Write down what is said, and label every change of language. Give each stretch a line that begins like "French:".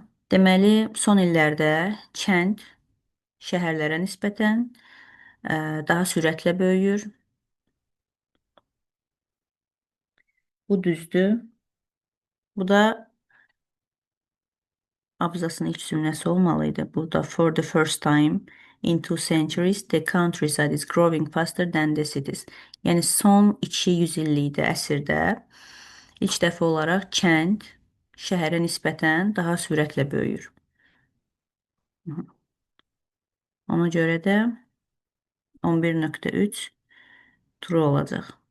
Azerbaijani: Deməli, son illərdə kənd şəhərlərə nisbətən daha sürətlə böyüyür. Bu düzdür. Bu da abzasın ilk cümləsi olmalıydı. Burada
English: for the first time in 2 centuries, the countryside is growing faster than the cities.
Azerbaijani: Yəni son 200 illikdə, əsrdə ilk dəfə olaraq kənd şəhərə nisbətən daha sürətlə böyüyür. Ona görə də 11.3 true olacaq.